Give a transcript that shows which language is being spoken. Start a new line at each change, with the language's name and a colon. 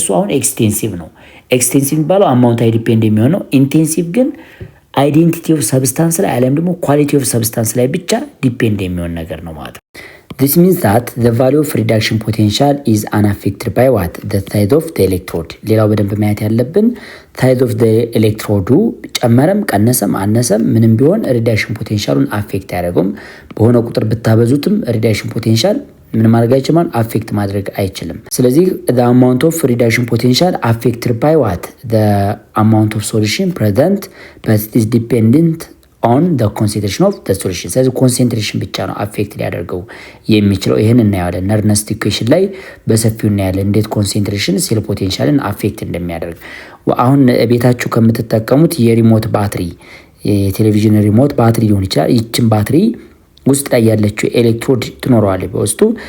Amharic: እሱ አሁን ኤክስቴንሲቭ ነው። ኤክስቴንሲቭ የሚባለው አማውንት ላይ ዲፔንድ የሚሆነው፣ ኢንቴንሲቭ ግን አይዴንቲቲ ኦፍ ሰብስታንስ ላይ አለም ደግሞ ኳሊቲ ኦፍ ሰብስታንስ ላይ ብቻ ዲፔንድ የሚሆን ነገር ነው ማለት ነው።
English: This means that the value of reduction potential is unaffected by what? The size of the electrode.
Amharic: ሌላው በደንብ ማየት ያለብን
English: size of the electrode
Amharic: ጨመረም ቀነሰም አነሰም ምንም ቢሆን reduction potentialን አፌክት አያደርገውም። በሆነ ቁጥር ብታበዙትም reduction potential ምን ማድረግ አይችልም? አፌክት ማድረግ አይችልም። ስለዚህ
English: the amount of reduction potential affected by what? The amount of solution present but it is dependent on the concentration of the solution።
Amharic: ስለዚህ ኮንሰንትሬሽን ብቻ ነው አፌክት ሊያደርገው የሚችለው። ይህን እናያለን ነርነስት ኢኩዌሽን ላይ በሰፊው እናያለን እንዴት ኮንሰንትሬሽን ሴል ፖቴንሻልን አፌክት እንደሚያደርግ። አሁን ቤታችሁ ከምትጠቀሙት የሪሞት ባትሪ የቴሌቪዥን ሪሞት ባትሪ ሊሆን ይችላል። ይችን ባትሪ ውስጥ ላይ ያለችው ኤሌክትሮድ ትኖረዋለች በውስጡ።